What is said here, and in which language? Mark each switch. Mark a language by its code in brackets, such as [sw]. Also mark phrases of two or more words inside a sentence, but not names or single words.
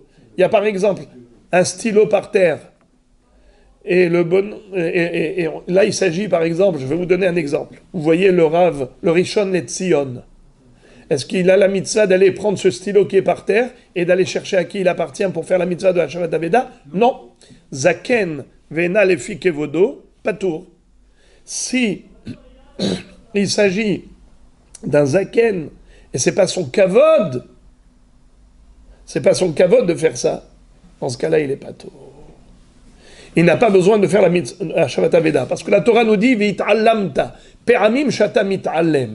[fr] Il y a par exemple un stylo par terre. Et là, il s'agit, par exemple, je vais vous donner un exemple. Vous voyez le Rav, le Rishon Letzion. Est-ce qu'il a la mitzvah d'aller prendre ce stylo qui est par terre et d'aller chercher à qui il appartient pour faire la mitzvah de [he] השבת אבדה? [fr] Non. [he] זקן ואינה לפי כבודו פטור. [fr] Si il s'agit d'un zaken et c'est pas son kavod de faire ça, dans ce cas-là, il est patour. Il n'a pas besoin de faire la mitzvah [he] השבת אבדה, [fr] parce que la Torah nous dit [he] והתעלמת, פעמים שאתה מתעלם.